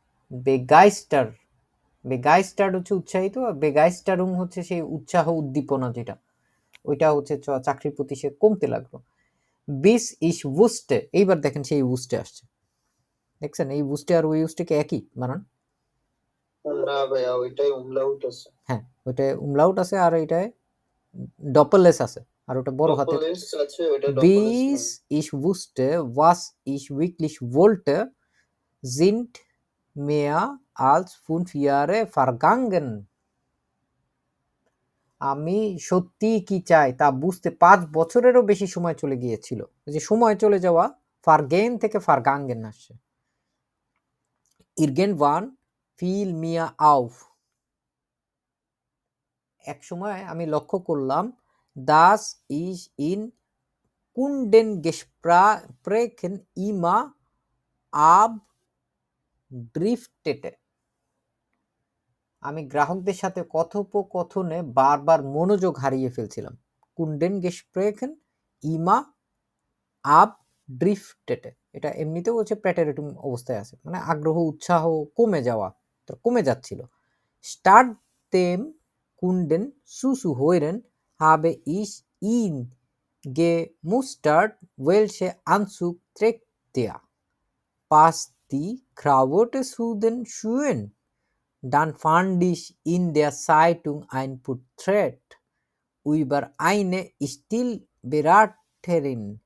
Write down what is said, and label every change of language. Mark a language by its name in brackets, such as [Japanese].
[Bangla] বেগাইস্টার, বেগাইস্টার হচ্ছে উৎসাহিত, আর বেগাইস্টারুং হচ্ছে সেই উৎসাহ উদ্দীপনা যেটা, ওইটা হচ্ছে চাকরির প্রতি সে কমতে লাগলো। [German] বিস ইস উস্টে, [Bangla] এইবার দেখেন সেই উস্টে আসছে, দেখছেন এই উস্টে আর ওই উস্টেকে একই বানান। না ভাইয়া ওইটাই umlaut আছে। হ্যাঁ ওইটায় umlaut আছে আর এটায় ডপলেস আছে, আর ওটা বড় হাতে। Doppel-S আছে ওইটা Doppel-S [German] Bis ich wusste, was ich wirklich wollte, sind mehr als 5 Jahre vergangen. [Bangla] আমি সত্যি কি চাই তা বুঝতে 5 বছরেরও বেশি সময় চলে গিয়েছিল। এই যে সময় চলে যাওয়া, ফারগেন থেকে ফারগাঙ্গেন আসছে। [German] irgendwann fiel mir auf, [Bangla] এক সময় আমি লক্ষ্য করলাম, [German] dass ich in Kundengesprächen immer abdriftete, [Bangla] আমি গ্রাহকদের সাথে কথোপকথনে বারবার মনোযোগ হারিয়ে ফেলছিলাম। [German] Kundengesprächen immer abdriftete, [Bangla] এটা এমনিতেও হচ্ছে প্রেটারেটিভ অবস্থায় আছে, মানে আগ্রহ উৎসাহ কমে যাওয়া, তো কমে যাচ্ছিল। [German] Statt dem Kunden zuzuhören, habe ich ihn gemustert, welche Anzug trägt er, passt die Krawatte zu den Schuhen. Dann fand ich in der Zeitung ein Porträt über eine Stilberaterin.